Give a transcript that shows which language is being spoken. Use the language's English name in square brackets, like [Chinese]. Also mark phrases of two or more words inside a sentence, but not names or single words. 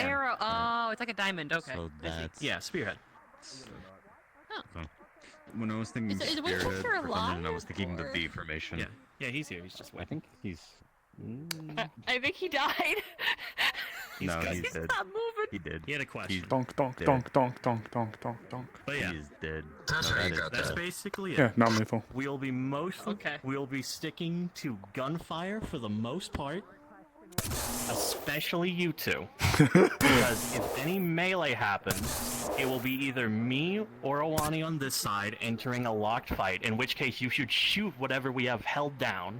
[English] arrow. Oh, it's like a diamond. Okay. So that's... Yeah, spearhead. So, when I was thinking Is spearhead Winchester for some reason, alive, I was thinking the or- V formation. Yeah, he's here. He's just waiting. I think he's... I think he died. No, good. he's dead. Not moving. He did. He had a question. Donk, donk, dead. donk, donk, donk, donk, donk, donk. But yeah, He is dead. That's No, how that you is got that's dead. basically it. Yeah, non-lethal. We'll be mostly Okay. we'll be sticking to gunfire for the most part, especially you two. Because if any melee happens, it will be either me or Owani on this side entering a locked fight, in which case you should shoot whatever we have held down.